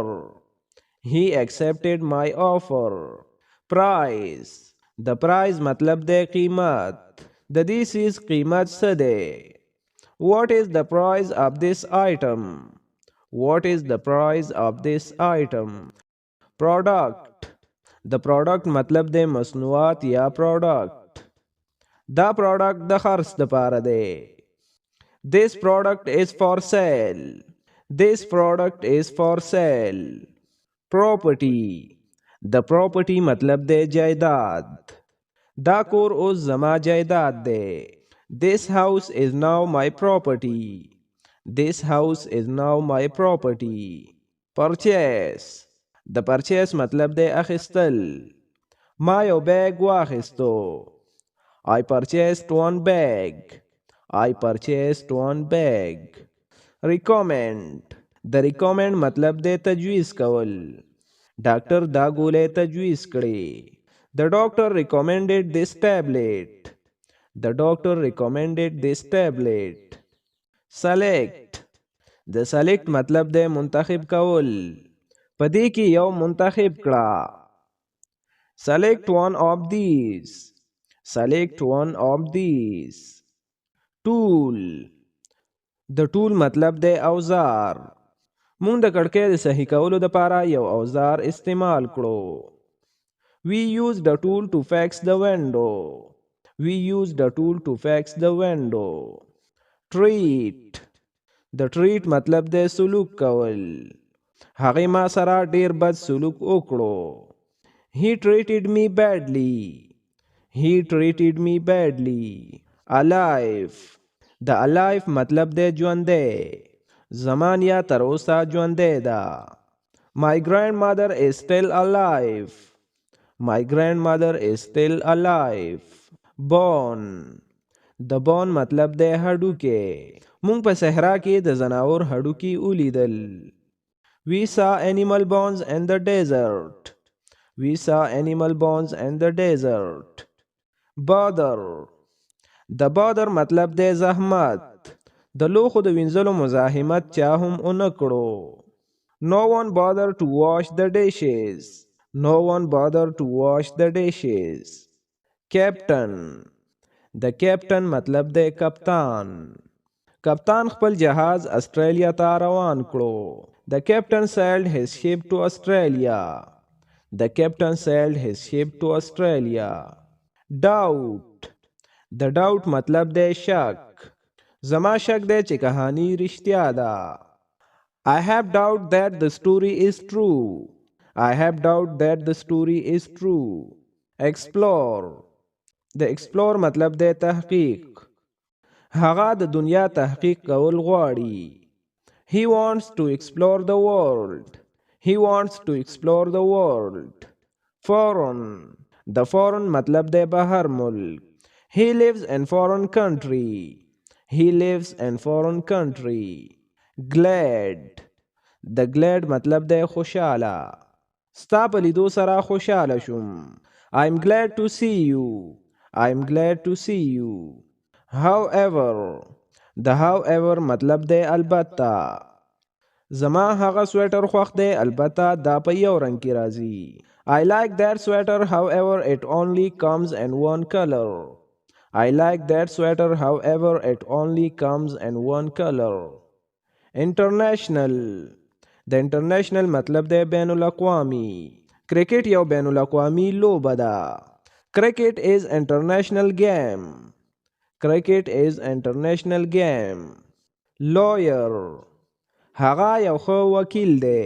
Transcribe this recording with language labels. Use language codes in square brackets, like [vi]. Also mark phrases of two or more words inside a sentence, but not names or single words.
[en] He accepted my offer. Price. [ps] د price مطلب د قیمت. د دې سیز قیمت څه دی؟ [en] What is the price of this item? What is the price of this item? [ps] Product. د product مطلب د مصنوعات یا product. دا product د خرڅ دپاره دی. [en] This product is for sale. This product is for sale. Property. [ps] د property مطلب د جایداد. دا کور اوس زما جایداد دی. [en] This house is now my property. This house is now my property. Purchase. [ps] د purchase مطلب د اخیستل. ما یو بیگ واخیستو. [en] I purchased one bag. I purchased one bag. Recommend. [ps] د recommend مطلب د تجویز کول. ډاکټر دا ګولې تجویز کړي. [en] The doctor recommended this tablet. The doctor recommended this tablet. Select. [ps] د select مطلب د منتخب کول. پدې کې یو منتخب کړه. [en] Select one of these. Select one of these. Tool. [ps] د tool مطلب د اوزار. مونږ د کړکۍ د صحیح کولو دپاره یو اوزار استعمال کړو. [en] We used the tool to fix the window. We used the tool to fix the window. Treat. [ps] د treat مطلب د سلوک کول. هغې ما سره ډیر بد سلوک وکړو. [en] He treated me badly. He treated me badly. [ps] Alive. د alive مطلب د ژوندی. زمان یا تر اوسه ژوندی ده. [en] My grandmother is still alive. My grandmother is still alive. Bone. [ps] د bone مطلب د هډوکی. مونږ په صحرا کې د زناور هډوکي ولیدل. [en] We saw animal bones in the desert. We saw animal bones in the desert. Bother. [ps] د bother مطلب د زحمت. د لوښو د وینځلو مزاحمت چا هم ونه کړو. [en] No one bothered to wash the dishes. No one bothered to wash the dishes. Captain. [ps] د captain مطلب د کپتان. کپتان خپل جهاز استرالیا ته روان کړو. [en] The captain sailed his ship to Australia. The captain sailed his ship to Australia. [ps] Doubt. د doubt مطلب د شک. زما شک دی چې کہانی رښتیا ده. [en] I have doubt that the story is true. I have doubt that the story is true. Explore. [ps] د ایکسپلور مطلب د تحقیق. هغه د دنیا تحقیق کول غواړي. [en] He wants to explore the world. He wants to explore the world. Foreign. [ps] د foreign مطلب د بهر ملک. [en] He lives in foreign country. He lives in foreign country. Glad. [ps] د glad مطلب د خوشاله. ستا په لیدو سره خوشاله شوم. [en] I'm glad to see you. I'm glad to see you. However. [ps] د however مطلب د البته. زما هغه سویټر خوښ دی البته دا په یو رنگ کې راځي. [en] I like that sweater however it only comes in one color. I like that sweater however it only comes in one color. International. [ps] د international مطلب دی بین الاقوامی. کرکټ یو بین الاقوامی لوبه ده. [en] Cricket is international game. Cricket is international game. Lawyer. [ps] هغه یو ښه وکیل دی.